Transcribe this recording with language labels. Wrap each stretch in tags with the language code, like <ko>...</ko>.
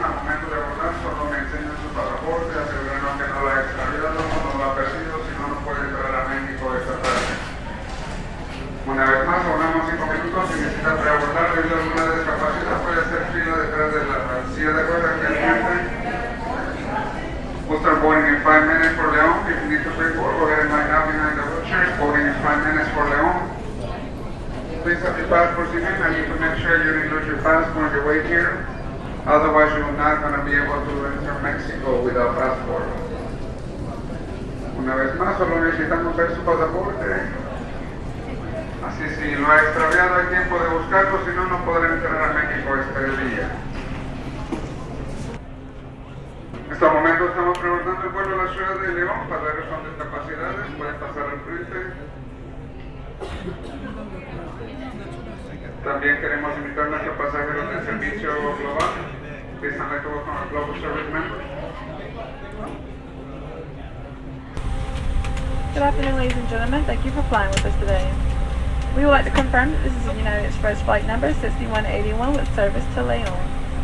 <es>Al momento de abordar, solo me enseñan su pasaporte, asegurando que no lo ha extraviado, no lo ha perdido, si no, no puede entrar a México esta tarde. Una vez más, volvemos 5 minutos. Si necesita preabordar debido a alguna discapacidad, puede hacer fila detrás de la silla de ruedas que enfrente.</es> <en>We'll start boarding in 5 minutes for León. If you need to pre-board, go ahead and line up behind the wheelchairs. Boarding in 5 minutes for León. Please have your passports in hand. I need to make sure you didn't lose your passport on your way here. Otherwise, you're not going to be able to enter Mexico without passport.</en> <es>Una vez más, solo necesitamos ver su pasaporte. Así si lo ha extraviado hay tiempo de buscarlo, si no, no podrá entrar a México este día. En este momento estamos preguntando el vuelo a la ciudad de León. Pasajeros con discapacidades pueden pasar al frente. También queremos invitar a nuestros pasajeros del servicio global.</es> <en>Please I'd like to welcome our global service members. Good afternoon, ladies and gentlemen. Thank you for flying with us today. We would like to confirm that this is a United Express flight number 6181 with service to León.</en>